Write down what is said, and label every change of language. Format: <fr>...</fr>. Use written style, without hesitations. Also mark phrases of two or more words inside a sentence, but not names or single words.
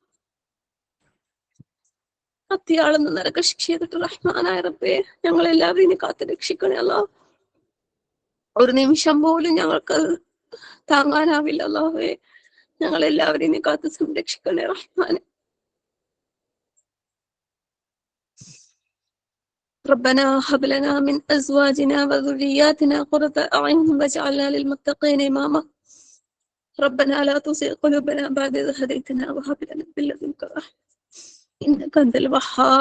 <ml>അത്തിയാളെന്ന് നരക ശിക്ഷ ചെയ്തിട്ട് റഹ്മാനായ റബ്ബേ ഞങ്ങളെല്ലാവരും നീ കാത്ത് രക്ഷിക്കണേ അല്ലോ. ഒരു നിമിഷം പോലും ഞങ്ങൾക്ക് താങ്ങാനാവില്ല അല്ലാഹുവേ. ഞങ്ങളെല്ലാവരെയും നീ കാത്ത് സംരക്ഷിക്കണേ റഹ്മാനെ.</ml> <ar>ربنا هب لنا من أزواجنا وذرياتنا قرة أعين واجعلنا للمتقين إماما. ربنا لا تزغ قلوبنا بعد إذ هديتنا وهب لنا من لدنك رحمة إنك أنت الوهاب.</ar>